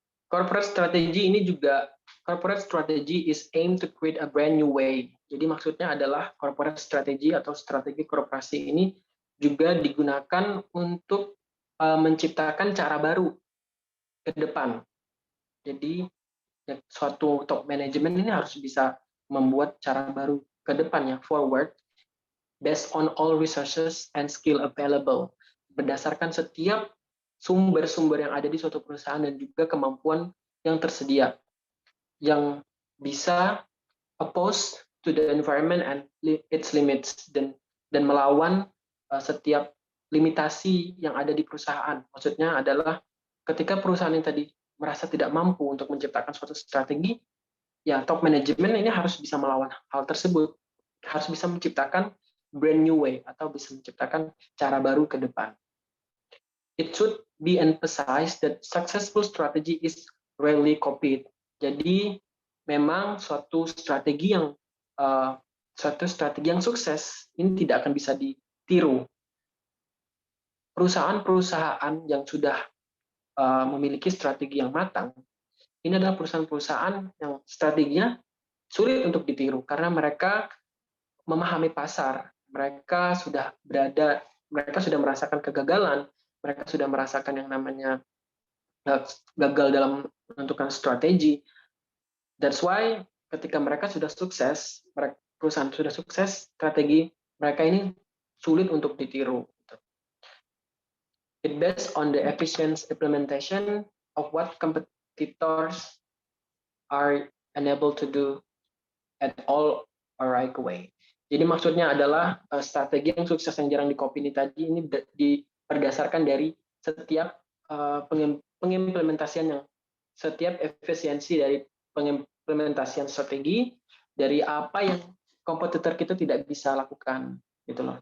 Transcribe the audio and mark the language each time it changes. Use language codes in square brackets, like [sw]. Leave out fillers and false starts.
[en] Corporate strategy is aimed to create a brand new way. [id] Jadi maksudnya adalah corporate strategy atau strategi korporasi ini juga digunakan untuk menciptakan cara baru ke depan. Jadi ya, suatu top manajemen ini harus bisa membuat cara baru ke depannya, [en] forward, based on all resources and skill available, [id] berdasarkan setiap sumber-sumber yang ada di suatu perusahaan dan juga kemampuan yang tersedia, yang bisa [en] oppose to the environment and its limits, [id] dan melawan setiap limitasi yang ada di perusahaan. Maksudnya adalah ketika perusahaan yang tadi merasa tidak mampu untuk menciptakan suatu strategi, ya top manajemen ini harus bisa melawan hal tersebut, harus bisa menciptakan brand new way atau bisa menciptakan cara baru ke depan. [en] It should be emphasized that successful strategy is rarely copied. [id] Jadi memang suatu strategi yang sukses ini tidak akan bisa ditiru. Perusahaan-perusahaan yang sudah memiliki strategi yang matang, ini adalah perusahaan-perusahaan yang strateginya sulit untuk ditiru karena mereka memahami pasar, mereka sudah merasakan kegagalan, mereka sudah merasakan yang namanya gagal dalam menentukan strategi. [en] That's why [id] ketika mereka sudah sukses, perusahaan sudah sukses, strategi mereka ini sulit untuk ditiru. [en] It based on the efficient implementation of what competitors are unable to do at all or right way. [id] Jadi maksudnya adalah strategi yang sukses yang jarang di-copy ini tadi ini berdasarkan dari setiap pengimplementasian yang setiap efisiensi dari pengimplementasian strategi dari apa yang kompetitor kita tidak bisa lakukan gitu loh.